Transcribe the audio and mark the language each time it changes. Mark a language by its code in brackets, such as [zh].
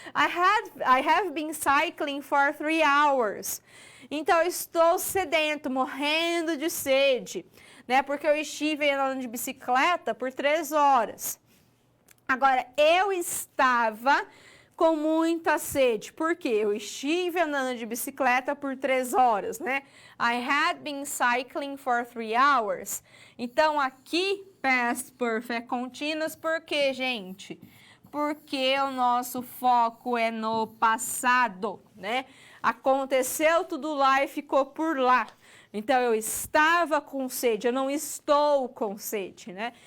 [en] I have been cycling for 3 hours. [pt] Então, eu estou sedento, morrendo de sede, né? Porque eu estive andando de bicicleta por 3 horas. Agora, eu estava com muita sede, porque eu estive andando de bicicleta por 3 horas, né? [en] I had been cycling for 3 hours. [pt] Então, aqui, past perfect continuous, por quê, gente? Porque o nosso foco é no passado, né? Aconteceu tudo lá e ficou por lá. Então, eu estava com sede, eu não estou com sede, né?